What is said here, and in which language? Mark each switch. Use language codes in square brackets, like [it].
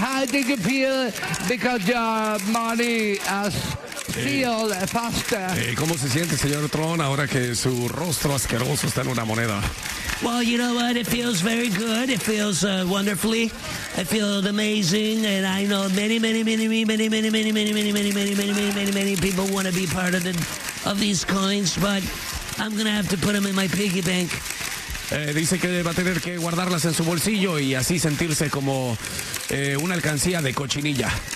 [en] How did you feel because your money has... Feel faster. [es] ¿Cómo se siente, señor Tron, ahora que su rostro asqueroso está en una moneda? [en] Well, you know what? It feels very good. It feels wonderfully. I feel amazing, and I know many people want to be part of these coins, but I'm gonna have to put them in my piggy bank. [es] Dice que va a tener que guardarlas en su bolsillo y así sentirse como una alcancía de cochinilla.